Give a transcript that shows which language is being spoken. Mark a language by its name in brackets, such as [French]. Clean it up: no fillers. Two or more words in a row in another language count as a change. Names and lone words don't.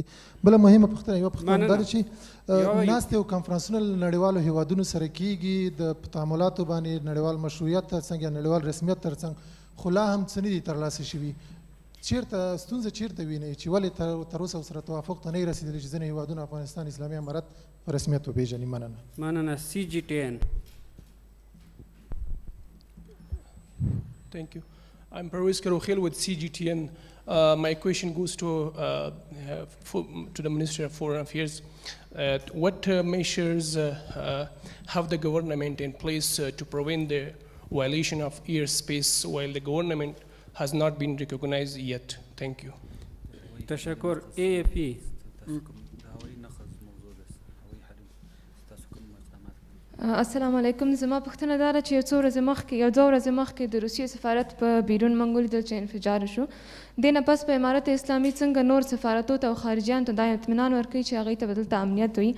[Pashto] بله مهمه پوښتنه یوه پوښتنه دا ده چې ناستې او کنفرانسونه له نړیوالو هیوادونو سره کیږي د تعاملاتو باندې نړیوال مشروعیت ترڅنګ یا نړیوال رسمیت ترڅنګ، خو لا هم څه نه دي ترلاسه شوي. چیرته ستونزه چیرته وینئ چې ولې تر اوسه ورسره توافق ته نه یې رسېدلي چې ځینې هیوادونه افغانستان اسلامي امارت په رسمیت وپېژني؟ مننه. CGTN. [English] Thank you. I'm Parvez Karokhel with CGTN. My question goes to the Ministry of Foreign Affairs. What measures have the government in place to prevent the violation of airspace while the government has not been recognized yet? Thank you. [Pashto] تشکر. AFP. [Arabic] السلام علیکم. [Pashto] زما پوښتنه دا ده چې یو دوه ورځې مخکې د روسیې سفارت په بیرون موږ ولیدل چې انفجار شو. دې نه پس په امارت اسلامي څنګه نور سفارتو ته او خارجیانو ته دا اطمینان ورکوي چې هغوی ته به دلته امنیت وي؟